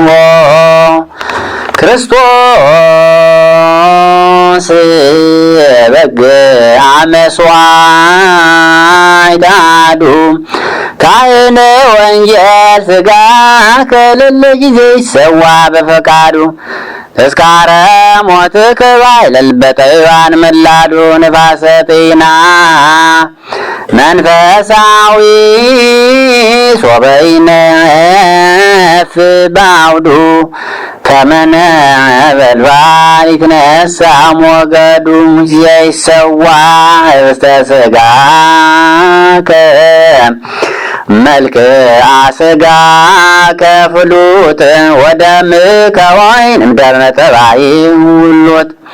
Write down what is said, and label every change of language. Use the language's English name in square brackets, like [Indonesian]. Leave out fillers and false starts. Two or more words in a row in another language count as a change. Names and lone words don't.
[Geez] ክርስቶስ በግዓ መሥዋዕት አሐዱ ካህነ ወንጌል ሥጋ ከሌለ ጊዜ ይሰዋ በፈቃዱ ተስካረ ሞትከ ባይለል በጠቢባን መላዱ ንፋሰ ጤና መንፈሳዊ ሶበ ይነፍስ በአውዱ ከመ ነበልባል ይትነሣ ሞገዱ ዘይሰዋ ኅብስተ ሥጋከ መልክዓ ሥጋከ ፍሉጥ ወደምከ ወይን እምደምነ ጠባይ ውሉጥ